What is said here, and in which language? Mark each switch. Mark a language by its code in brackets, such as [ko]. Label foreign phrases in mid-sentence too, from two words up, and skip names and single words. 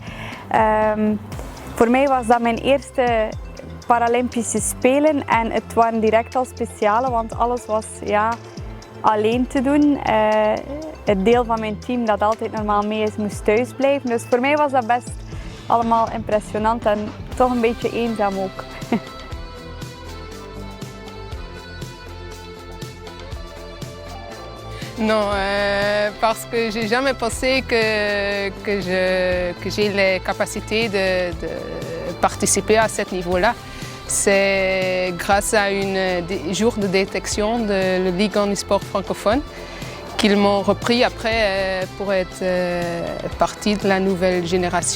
[nl] Voor mij was dat mijn eerste Paralympische Spelen en het waren direct al speciale, want alles was alleen te doen. Het deel van mijn team dat altijd normaal mee is, moest thuis blijven. Dus voor mij was dat best allemaal impressionant en toch een beetje eenzaam ook. [fr] Non, parce que j'ai jamais pensé que j'ai les capacités de participer à ce niveau-là. C'est grâce à un jour de détection de la Ligue handisport francophone qu'ils m'ont repris après pour être partie de la nouvelle génération.